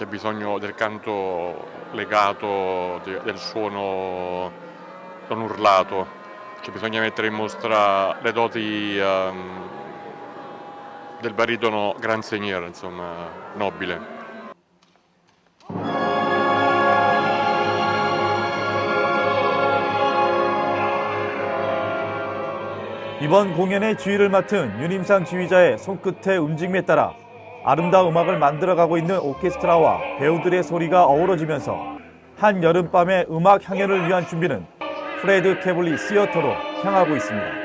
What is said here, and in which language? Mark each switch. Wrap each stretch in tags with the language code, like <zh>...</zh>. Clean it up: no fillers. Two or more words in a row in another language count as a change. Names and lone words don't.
<it>bisogno del canto legato, del suono non urlato, c'è bisogno mettere in mostra le doti del baritono</it> <fr>gran seigneur,</fr> <it>insomma, nobile.</it> <ko>이번 공연의 지휘를 맡은 윤임상 지휘자의 손끝의 움직임에 따라 아름다운 음악을 만들어가고 있는 오케스트라와 배우들의 소리가 어우러지면서 한 여름밤의 음악 향연을 위한 준비는 프레드 캐블리 시어터로 향하고 있습니다.</ko>